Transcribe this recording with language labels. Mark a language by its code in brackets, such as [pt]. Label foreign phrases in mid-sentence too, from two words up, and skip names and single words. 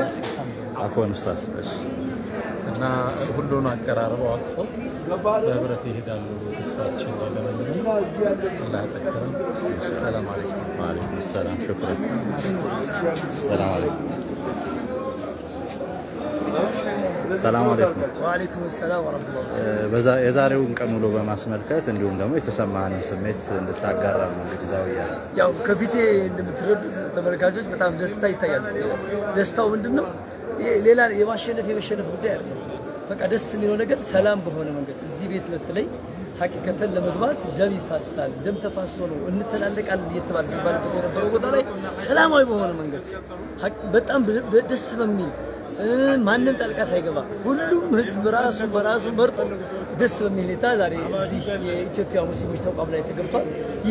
[ar] عفوا استاذ [am] እና ሁሉን አቀራርበው አቅፈው በህብረት ይሄዳሉ። ተስፋችን ለምን አላህ ተከረም። [ar] سلام عليكم وعليكم السلام شكرا السلام عليكم السلام عليكم وعليكم السلام ورحمة الله. [am] የዛሬውን ቀን ውሎ በማስመልከት እንዲሁም ደግሞ የተሰማንን ስሜት እንድታጋራ ነው እንግዲህ ዛውያ ያው ከፊቴ እንደምትረዱት ተመልካቾች በጣም ደስታ ይታያል። ደስታው ምንድነው? ሌላ የማሸነፍ ጉዳይ አይደለም። በቃ ደስ የሚለው ነገር ሰላም በሆነ መንገድ እዚህ ቤት በተለይ ሐቂቀተን ለመግባት ደም ይፋሳል ደም ተፋሶ ነው እንተላለቃለን እየተባለ ሲባልበት የነበረው ቦታ ላይ ሰላማዊ በሆነ መንገድ በጣም ደስ በሚል ማንንም ጣልቃ ሳይገባ ሁሉም ህዝብ ራሱ በራሱ መርጦ ደስ በሚል ሁኔታ ዛሬ እዚህ የኢትዮጵያ ሙስሊሞች ተቋም ላይ ተገብቷል። ይህ